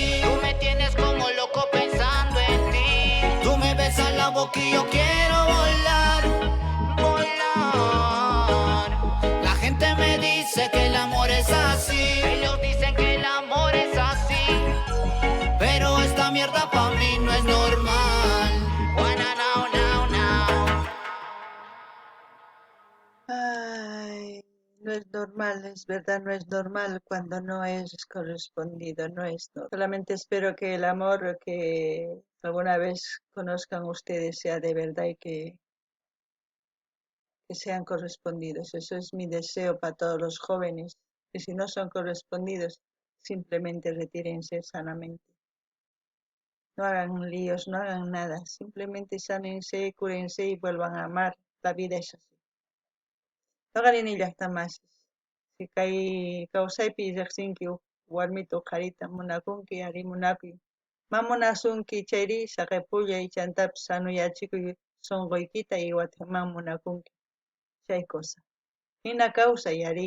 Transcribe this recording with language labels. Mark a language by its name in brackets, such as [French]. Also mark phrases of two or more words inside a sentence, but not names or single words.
[Spanish] Tú me tienes como loco pensando en ti. Tú me besas la boca y yo quiero volar. La gente me dice que el amor es así. Ellos dicen que el amor es así. Pero esta mierda pa' mí no es normal. [English] Wanna know. [Spanish] Ay, no es normal, es verdad, no es normal cuando no es correspondido, Solamente espero que el amor que alguna vez conozcan ustedes sea de verdad y que sean correspondidos. Eso es mi deseo para todos los jóvenes, que si no son correspondidos, simplemente retírense sanamente. No hagan líos, no hagan nada, simplemente sánense, cúrense y vuelvan a amar. La vida es así. [Quechua] No ganin llaqtamasis. Si kay kawsaypi riqsinki warmita uqarita munakunki ari munakuy. Ma munasunki chayri saqapullay chantapas sanuyachikuy sunquykita y wathaman munakunki. Chay cosa. Hina kawsay ari.